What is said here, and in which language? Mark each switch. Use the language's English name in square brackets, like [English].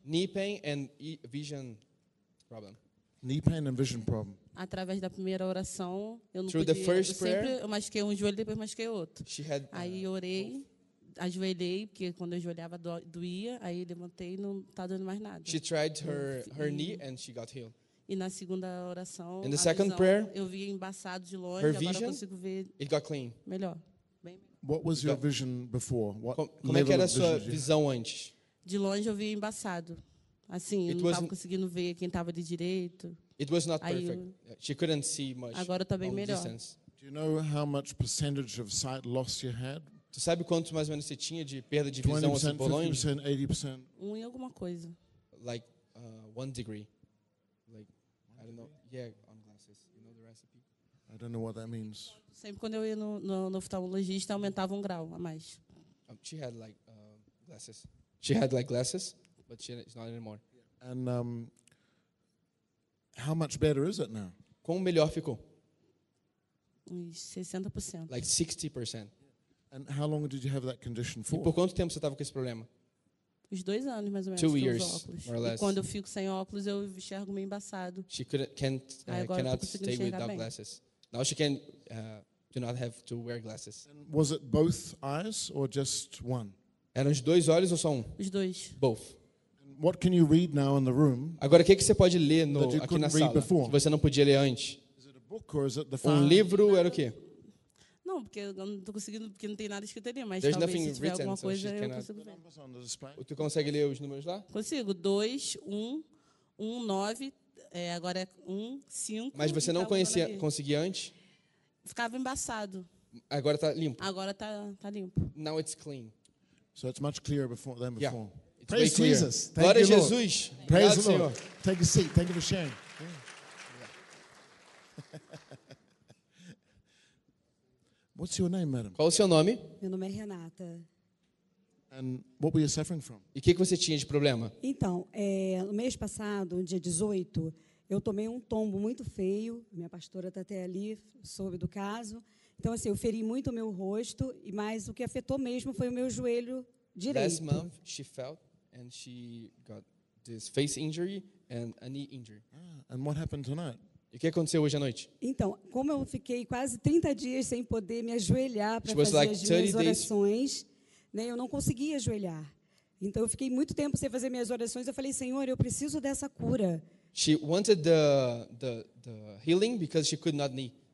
[English] Knee pain and vision problem. Knee pain and vision problem. [Portuguese] Através da primeira oração, eu não podia, eu machuquei um joelho, depois machuquei outro. Aí orei, ajoelhei, porque quando eu ajoelhava doía, aí levantei e não tá doendo mais nada. [English] She tried her knee and she got healed. [Portuguese] E na segunda oração, [English] in the second prayer, [Portuguese] eu vi embaçado de longe, agora [English] vision, [Portuguese] eu consigo ver. [English] It got clean. [Portuguese] Melhor. [English] What was your vision before? What [Portuguese] como é que era a sua visão antes? De longe eu vi embaçado. Assim, eu não estava conseguindo ver quem estava de direito. [English] It was not perfect. She couldn't see much. [Portuguese] Agora está bem melhor. [English] Distance. Do you know how much percentage of sight loss you had? [Portuguese] Você sabe quanto mais ou menos você tinha de perda de visão assim por longe? 20%, 50%, 80%. Em alguma coisa. [English] Like one degree. Like one degree? I don't know. Yeah, on glasses. You know the recipe? I don't know what that means. [Portuguese] Sempre quando eu ia no oftalmologista aumentava um grau a mais. [English] She had like glasses. She had like glasses, but she's not anymore. And how much better is it now? [Portuguese] Quão melhor ficou? Uns 60%. [English] Like 60%. And how long did you have that condition for? [Portuguese] E por quanto tempo você estava com esse problema? Uns 2 anos mais ou menos. [English] 2 years, more or less. [Portuguese] E quando eu fico sem óculos, eu enxergo meio embaçado. [English] She cannot stay without glasses. Now she can do not have to wear glasses. And was it both eyes or just one? [Portuguese] Eram os dois olhos ou só um? Os dois. [English] Both. And what can you read now in the room? [Portuguese] Agora, o que você pode ler no, aqui na sala [English] before? [Portuguese] Que você não podia ler antes? [English] Is it a book or is it the phone? [Portuguese] Um livro era o quê? Não, porque eu não estou conseguindo, porque não tem nada escrito ali, mas talvez se tiver [English] written, [Portuguese] alguma coisa, [English] so [Portuguese] eu consigo ver. Tu consegue ler os números lá? Consigo. 2, 1, 1, 9, agora é 1, 5. Mas você não conhecia, conseguia antes? Ficava embaçado. Agora está limpo? Agora está limpo. [English] Now it's clean. So it's much clearer before than before. Yeah, it's praise clear. Jesus. Thank [Portuguese] glória [English] you, Lord. Jesus. Praise the Lord. Take a seat. Thank you for sharing. What's your name, madam? [Portuguese] Qual o seu nome? Meu nome é Renata. [English] And what were you suffering from? [Portuguese] E o que você tinha de problema? Então, no mês passado, no dia 18, eu tomei um tombo muito feio. Minha pastora está até ali, soube do caso. Então, assim, eu feri muito o meu rosto, mas o que afetou mesmo foi o meu joelho direito. [English] Last month, she felt and she got this face injury and a knee injury. Ah, and what happened tonight? [Portuguese] E o que aconteceu hoje à noite? Então, como eu fiquei quase 30 dias sem poder me ajoelhar para fazer [English] like [Portuguese] as minhas orações, né, eu não conseguia ajoelhar. Então, eu fiquei muito tempo sem fazer minhas orações. Eu falei, Senhor, eu preciso dessa cura. [English] She wanted the healing because she could not knee.